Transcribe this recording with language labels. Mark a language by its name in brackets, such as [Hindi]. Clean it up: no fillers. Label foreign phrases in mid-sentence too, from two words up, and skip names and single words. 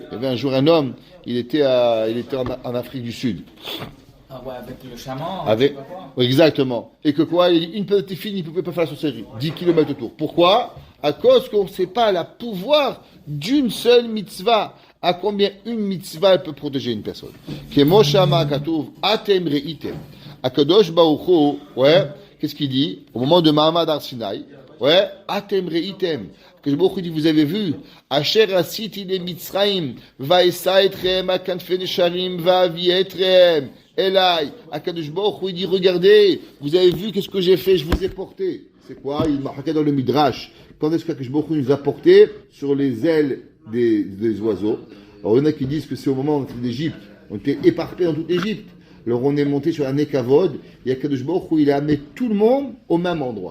[French] Il y avait un jour un homme, il était en Afrique du Sud. Ah ouais, avec le chaman. Exactement. Et que quoi? Une petite fille, il ne pouvait pas faire la sorcellerie. 10 km autour. Pourquoi? À cause qu'on ne sait pas le pouvoir d'une seule mitzvah. À combien une mitzvah elle peut protéger une personne. [Hebrew] כמו שמה כתוב אתם ראיתם. הקדוש ברוך הוא, [French] ouais, qu'est-ce qu'il dit? Au moment de [Hebrew] מעמד הר סיני, [French] ouais, [Hebrew] אתם ראיתם. [French] Que [Hebrew] ברוך הוא [French] dit, vous avez vu, [Hebrew] אשר עשיתי למצרים, ואשא אתכם על כנפי נשרים ואבא אתכם. אליי, הקדוש ברוך הוא, [French] il dit, regardez, vous avez vu qu'est-ce que j'ai fait, je vous ai porté. C'est quoi? Il m'a marqué dans le Midrash. Quand est-ce qu' [Hebrew] הקדוש ברוך הוא [French] nous a porté sur les ailes des oiseaux? Alors il y en a qui disent que c'est au moment où on était d'Égypte. On était éparpillés dans toute l'Égypte. Alors on est monté sur un Nekavod, et [Hebrew] הקדוש ברוך הוא, [French] il a amené tout le monde au même endroit.